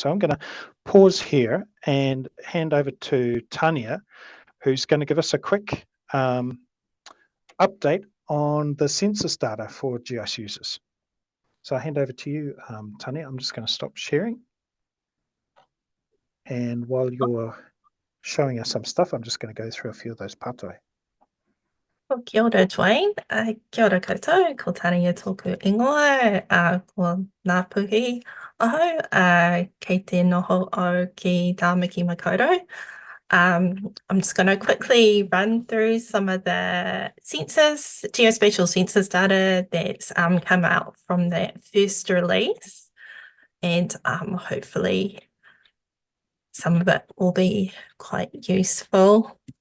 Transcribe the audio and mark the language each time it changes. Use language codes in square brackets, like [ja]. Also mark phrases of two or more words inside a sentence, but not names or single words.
[en] So I'm going to pause here and hand over to Tania, who's going to give us a quick update on the census data for GIS users. So I hand over to you, Tania. I'm just going to stop sharing. And while you're showing us some stuff, I'm just going to go through a few of those pātai. [mi] Kia ora, Duane. Kia ora koutou, ko Tania tōku ingoa, ko ngā puhi aho, kei te noho o ki Tāmaki Makaurau. [en] I'm just going to quickly run through some of the census, geospatial census data that's come out from that first release, and hopefully some of it will be quite useful.